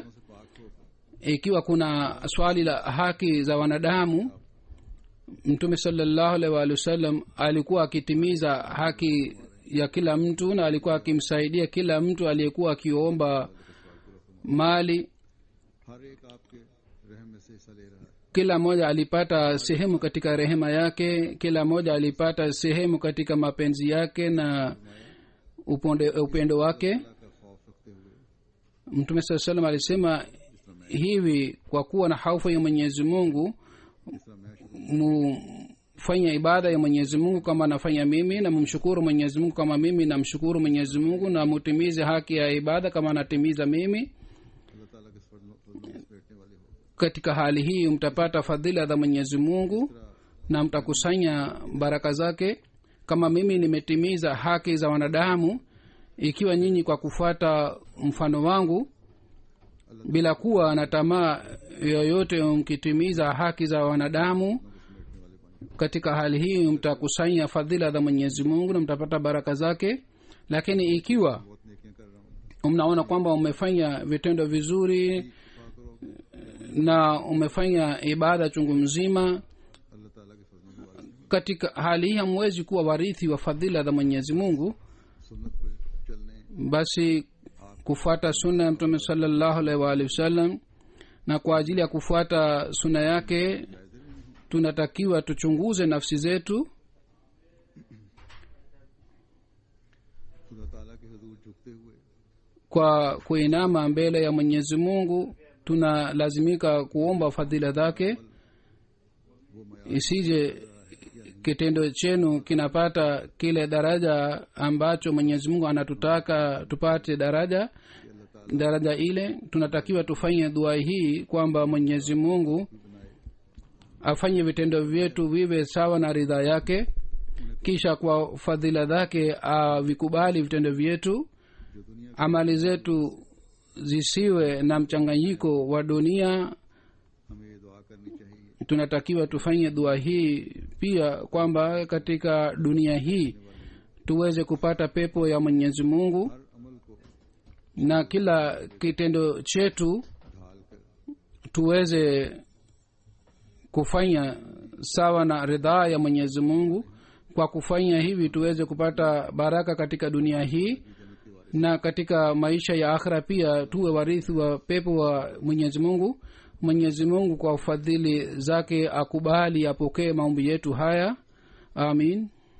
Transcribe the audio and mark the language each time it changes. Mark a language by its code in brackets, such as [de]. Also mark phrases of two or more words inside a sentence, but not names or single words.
[sw] Ikiwa kuna swali la haki za wanadamu, mtume [ar] صلى الله عليه وسلم [sw] alikuwa akitimiza haki ya kila mtu na alikuwa akimsaidia kila mtu aliyekuwa akiomba mali. [ur] ہر ایک آپ کے رحم میں سے حصہ لے رہا ہے. [sw] Kila mmoja alipata sehemu katika rehema yake, kila mmoja alipata sehemu katika mapenzi yake na upendo wake. [ur] اللہ کا خوف رکھتے ہوئے [sw] Mtume [ar] صلى الله عليه وسلم [sw] alisema hivi, kwa kuwa na hofu ya Mwenyezi Mungu mufanya ibada ya Mwenyezi Mungu kama nafanya mimi, na mumshukuru Mwenyezi Mungu kama mimi namshukuru Mwenyezi Mungu, na mutimize haki ya ibada kama natimiza mimi. [ur] اللہ تعالیٰ کے فضل میں بیٹھنے والے ہو. [sw] Katika hali hii mtapata fadhila za Mwenyezi Mungu na mtakusanya baraka zake. Kama mimi nimetimiza haki za wanadamu, ikiwa nyinyi kwa kufuata mfano wangu bila kuwa na tamaa yoyote mkitimiza haki za wanadamu, katika hali hii mtakusanya fadhila za Mwenyezi Mungu na mtapata baraka zake. Lakini ikiwa [ur] بہت نیکیاں کر رہا ہوں, [sw] mnaona kwamba umefanya vitendo vizuri na umefanya ibada chungu mzima, [ur] اللہ تعالیٰ کے فضل میں والے [sw] katika hali hii hamwezi kuwa warithi wa fadhila za Mwenyezi Mungu. [ur] سنت پر چلنے [sw] Basi kufuata sunna ya Mtume [ar] صلى الله عليه وآله وسلم, [sw] na kwa ajili ya kufuata sunna yake tunatakiwa tuchunguze nafsi zetu. [ur] خدا تعالیٰ کے حضور جھکتے ہوئے [sw] Kwa kuinama mbele ya Mwenyezi Mungu tunalazimika kuomba fadhila zake, isije kitendo chenu kinapata kile daraja ambacho Mwenyezi Mungu anatutaka tupate daraja ile. Tunatakiwa tufanye dua hii kwamba Mwenyezi Mungu afanye vitendo vyetu viwe sawa na ridha yake, kisha kwa fadhila zake avikubali vitendo vyetu. Amali zetu zisiwe na mchanganyiko wa dunia. [ur] ہمیں یہ دعا کرنی چاہیے. [sw] Tunatakiwa tufanye dua hii pia kwamba katika dunia hii tuweze kupata pepo ya Mwenyezi Mungu, [ur] ہر عمل کو [sw] na kila kitendo chetu [ur] ڈھال کر [sw] tuweze kufanya sawa na ridhaa ya Mwenyezi Mungu. Kwa kufanya hivi tuweze kupata baraka katika dunia hii, na katika maisha ya akhira pia tuwe warithi wa pepo wa Mwenyezi Mungu. Mwenyezi Mungu kwa ufadhili zake akubali apokee maombi yetu haya, amin.